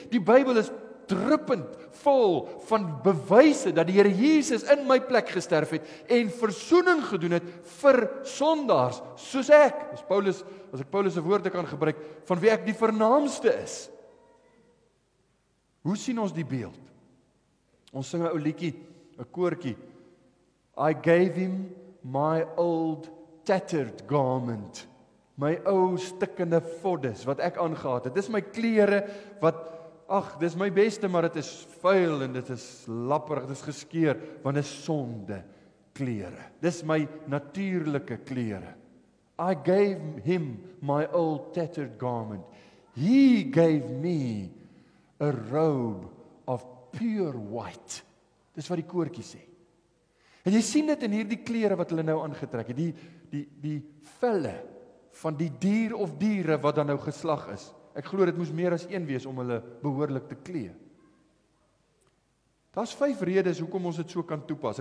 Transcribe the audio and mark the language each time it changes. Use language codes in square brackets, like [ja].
[af] Die Bybel is druppend vol van bewyse dat die Here Jesus in my plek gesterf het en versoening gedoen het vir sondaars soos ek. As ek Paulus se woorde kan gebruik, van wie ek die vernaamste is. Hoe sien ons die beeld? Ons sing 'n ou liedjie, 'n koortjie. [en] I gave him my old tattered garment. [af] My ou stikkende voddes wat ek aangetree het. Dis my klere wat dis my beste, maar dit is vuil en dit is lapperig, dit is geskeur, want dit is sonde. klere. Dis my natuurlike klere. [en] I gave him my old tattered garment. He gave me a robe of pure white. [af] Dis wat die koortjie sê. En jy sien dit in hierdie klere wat hulle nou aangetrek het, die velle van die dier of diere wat dan nou geslag is. Ek glo dit moes meer as een wees om hulle behoorlik te klee. Daar's 5 redes hoekom ons dit so kan toepas.